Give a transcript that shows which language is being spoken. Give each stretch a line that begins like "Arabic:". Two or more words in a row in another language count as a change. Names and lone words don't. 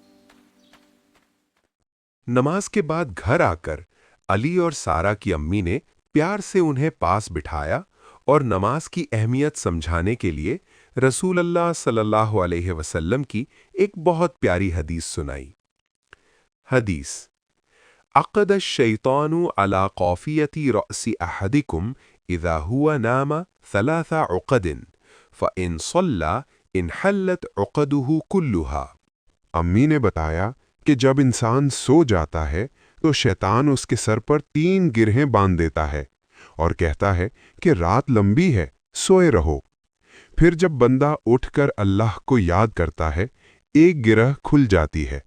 Hindi: नमाज के बाद घर आकर अली और सारा की अम्मी ने प्यार से उन्हें पास बिठाया और नमाज की अहमियत समझाने के लिए
Arabic: رسول الله صلى الله عليه وسلم
Hindi: की एक बहुत प्यारी हदीस सुनाई। हदीस:
Arabic: عقد الشيطان على قافية رأس أحدكم إذا هو نام ثلاث عقد فإن صلى انحلت عقده كلها.
Hindi: अम्मी ने बताया कि जब इंसान सो जाता है तो शैतान उसके सर पर 3 गिरहें बांध देता है और कहता है कि रात लंबी है, सोए रहो। फिर जब बंदा उठकर अल्लाह को याद करता है, एक गिरह खुल जाती है।